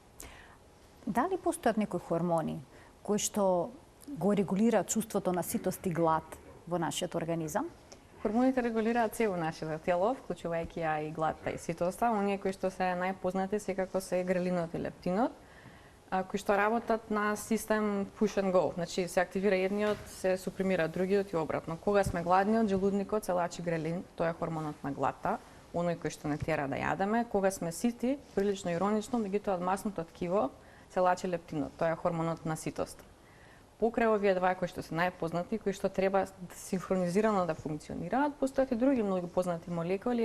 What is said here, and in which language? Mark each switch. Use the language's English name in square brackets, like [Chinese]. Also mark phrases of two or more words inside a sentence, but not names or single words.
[Macedonian] Дали постојат некои хормони кои што го регулираат чувството на ситост и глад во нашиот организам? Хормоните регулираат се во нашето тело, вклучувајќи ја и гладта и ситоста. Оние кои што се најпознати секако се грелинот и лептинот, кои што работат на систем [English] push and go. [Macedonian] Значи се активира едниот, се супримира другиот и обратно. Кога сме гладни, од желудникот се лачи грелин, тоа е хормонот на гладта, оној кој што не тера да јадеме. Кога сме сити, прилично иронично, меѓутоа од масното ткиво се лачи лептинот, тоа е хормонот на ситоста. Покрај овие два кои што се најпознати, кои што треба синхронизирано да функционираат, постојат и други многу познати молекули.